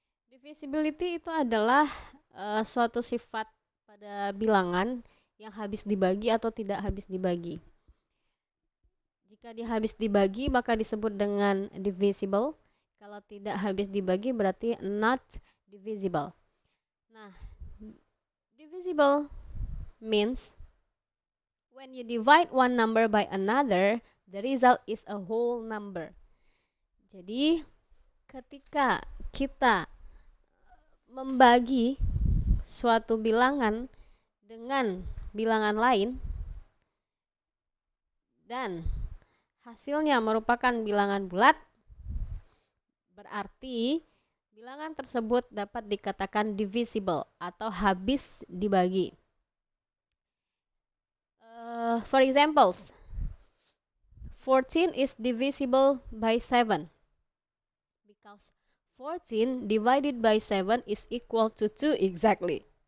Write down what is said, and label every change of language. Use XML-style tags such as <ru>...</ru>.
<id>Divisibility itu adalah suatu sifat pada bilangan yang habis dibagi atau tidak habis dibagi. Jika dia habis dibagi maka disebut dengan divisible. Kalau tidak habis dibagi berarti</id> <en>not divisible. Nah, divisible means when you divide one number by another, the result is a whole number.</en> <id>Jadi, ketika kita membagi suatu bilangan dengan bilangan lain dan hasilnya merupakan bilangan bulat, berarti bilangan tersebut dapat dikatakan divisible atau habis dibagi.</id> <en>For examples, 14 is divisible by 7 because 14 divided by 7 is equal to 2 exactly.</en>